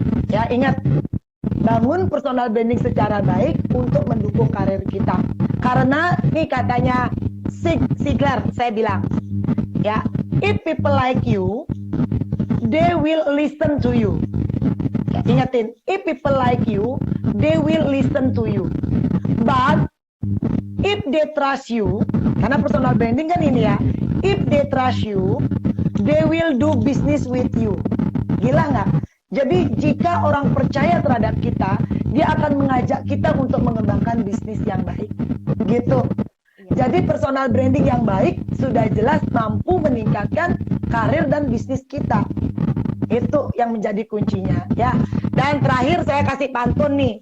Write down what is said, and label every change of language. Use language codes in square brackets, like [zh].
[id] Ya, ingat, bangun personal branding secara baik untuk mendukung karir kita. Karena nih katanya Ziglar, saya bilang, ya, [en] if people like you, they will listen to you. [id] Ingatin, [en] if people like you, they will listen to you. But if they trust you, [id] karena personal branding kan ini ya, [en] if they trust you, they will do business with you. [id] Gila nggak? Jadi jika orang percaya terhadap kita, dia akan mengajak kita untuk mengembangkan bisnis yang baik. Gitu. Jadi personal branding yang baik sudah jelas mampu meningkatkan karir dan bisnis kita. Itu yang menjadi kuncinya ya. Dan terakhir saya kasih pantun nih.